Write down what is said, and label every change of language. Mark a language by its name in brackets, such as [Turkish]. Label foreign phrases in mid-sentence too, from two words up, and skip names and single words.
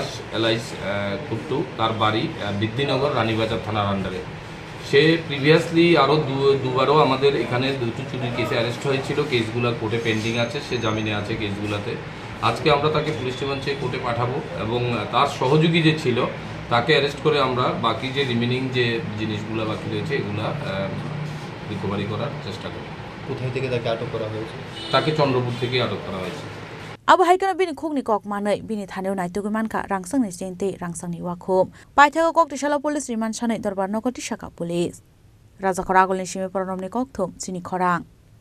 [Bangla] এলাইস কুট্টু তার বাড়ি বিদ্যিনগর রানীবাজার থানার আন্ডারে সে প্রিভিয়াসলি আরও দুবারও আমাদের এখানে দুটো চুরির কেসে অ্যারেস্ট হয়েছিল কেসগুলো কোর্টে পেন্ডিং আছে সে জামিনে আছে কেসগুলোতে আজকে আমরা তাকে [English] police remand [Bangla] চেয়ে কোর্টে পাঠাবো এবং তার সহযোগী যে ছিল তাকে অ্যারেস্ট করে আমরা বাকি যে রিমেনিং যে জিনিসগুলো বাকি রয়েছে এগুলো রিকভারি করার চেষ্টা করব কোথায় থেকে তাকে আটক করা হয়েছে তাকে চন্দ্রপুর থেকে আটক করা হয়েছে [Kok Borok] Abu Haikeno Bini Khugni Kok Manai Bini Thaneu Nai Tugumanka Rangsangni Jente Rangsangni Wakhum Paithago Kok Tishala [English] Police Remand [Kok Borok] Sanai Dorbar Nokoti Shaka Police Rajakoragulni Shime Paranomni Kokthum Sini Khorang